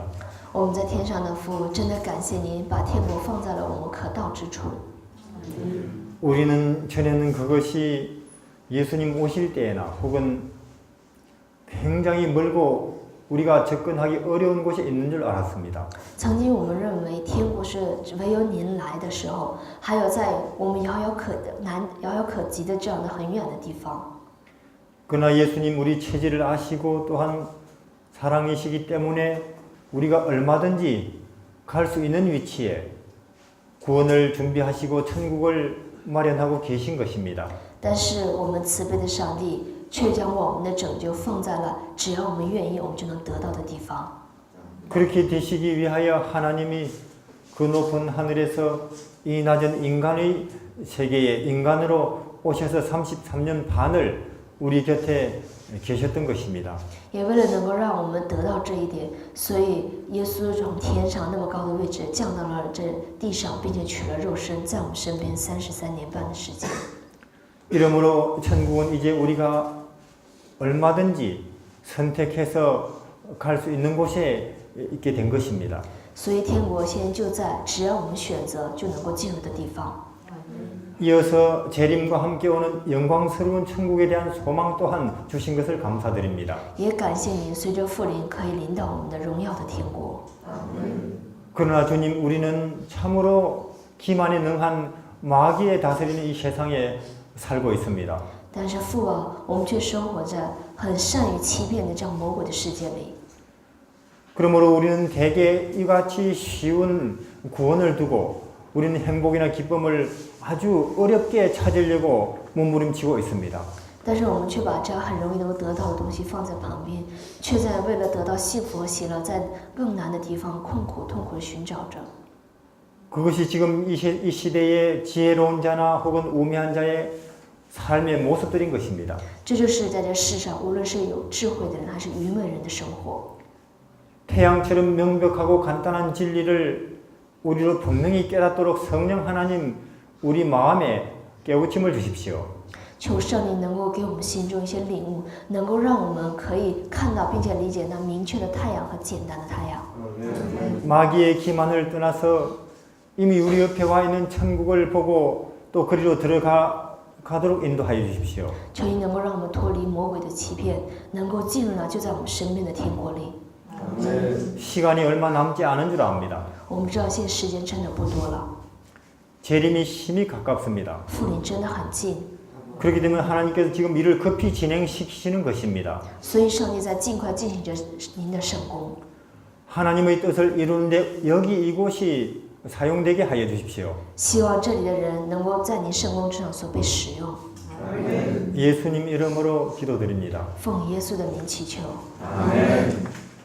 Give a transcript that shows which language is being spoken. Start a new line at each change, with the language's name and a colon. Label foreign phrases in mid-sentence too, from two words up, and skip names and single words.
Chinese: 我们在天上的父，真的感谢您把天国放在了我们可到之处。
Korean: 우리는 전에는 그것이 예수님 오실 때나 혹은 굉장히 멀고 우리가 접근하기 어려운 곳에 있는 줄 알았습니다.
Chinese: 曾经我们认为天国是唯有您来的时候，还有在我们遥遥可及的这样的很远的地方。
Korean: 그러나 예수님 우리 체질을 아시고 또한 사랑이시기 때문에 우리가 얼마든지 갈 수 있는 위치에 구원을 준비하시고 천국을 마련하고 계신 것입니다.
Chinese: 但是我们慈悲的上帝却将我们的拯救放在了只要我们愿意，我们就能得到的地方。
Korean: 그렇게 되시기 위하여 하나님이 그 높은 하늘에서 이 낮은 인간의 세계에 인간으로 오셔서 33년 반을 우리 곁에 계셨던 것입니다.
Chinese: 也为了能够让我们得到这一点，所以耶稣从天上那么高的位置降到了这地上，并且取了肉身，在我们身边33年半的时间。
Korean: 이러므로 천국은 이제 우리가 얼마든지 선택해서 갈 수 있는 곳에 있게 된 것입니다.
Chinese: 所以天国现在就在只要我们选择就能够进入的地方。
Korean: 이어서 재림과 함께 오는 영광스러운 천국에 대한 소망 또한 주신 것을 감사드립니다.
Chinese: 也感谢您，随着复临可以临到我们的荣耀的天国。
Korean: 그러나 주님, 우리는 참으로 기만에 능한 마귀에 다스리는 이 세상에 살고 있습니다.
Chinese: 但是父啊，我们却生活在很善于欺骗的这样魔鬼的世界里。
Korean: 그러므로 우리는 대개 이같이 쉬운 구원을 두고 우리는 행복이나 기쁨을 아주 어렵게 찾으려고 몸부림치고 있습니다.
Chinese: 但是我们却把这样很容易能够得到的东西放在旁边，却在为了得到幸福和喜乐，在更难的地方痛苦地寻找着。
Korean: 그것이 지금 이 시대의 지혜로운 자나 혹은 우매한 자의 삶의 모습들인 것입니다.
Chinese: 这就是在这世上，无论是有智慧的人还是愚昧人的生活。
Korean: 태양처럼 명백하고 간단한 진리를 우리로 분명히 깨닫도록 성령 하나님 우리 마음에 깨우침을 주십시오.
Chinese: 求圣灵能够给我们心中一些领悟，能够让我们可以看到并且理解那明确的太阳和简单的太阳。
Korean: 마귀의 기만을 떠나서 이미 우리 옆에 와 있는 천국을 보고 또 그리로 들어가도록 인도하여 주십시오.
Chinese: 求你能够让我们脱离魔鬼的欺骗，能够进入那就在我们身边的天国里。
Korean: 시간이 얼마 남지 않은 줄 압니다.
Chinese: 我们知道现在时间真的不多了，
Korean: 재림이 심히 가깝습니다.
Chinese: 复临真的很近，
Korean: 그렇기 때문에 하나님께서 지금 일을 급히 진행시키시는 것입니다.
Chinese: 所以上帝在尽快进行着您的圣工。
Korean: 하나님의 뜻을 이루는데 여기 이곳이 사용되게 하여 주십시오.
Chinese: 希望这里的人能够在您圣工之上所被使用。
Korean: 예수님 이름으로 기도드립니다.
Chinese: 奉耶稣的名祈求。
Korean: 아멘.